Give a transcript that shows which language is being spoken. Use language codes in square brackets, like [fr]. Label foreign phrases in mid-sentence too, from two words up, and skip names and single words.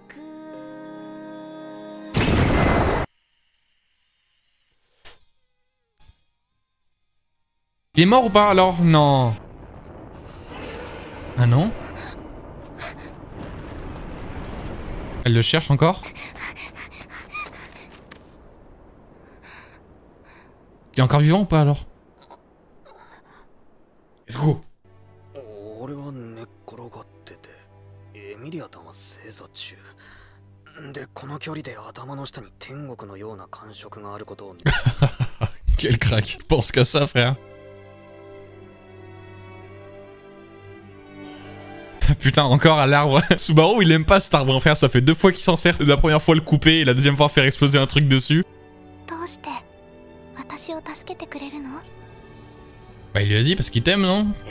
[fr] Il est mort ou pas alors? Non. Ah non? Elle le cherche encore? Il est encore vivant ou pas alors? [en] Let's go! [ja] 俺は寝っ転がっててエミリアタが正座中でこの距離で頭の下に天国のような感触があることを [fr] Quel crack! Pense qu'à ça frère! Putain, encore à l'arbre. Subaru, il aime pas cet arbre, frère. Ça fait 2 fois qu'il s'en sert. La première fois le couper et la deuxième fois faire exploser un truc dessus. Bah, il lui a dit parce qu'il t'aime, non?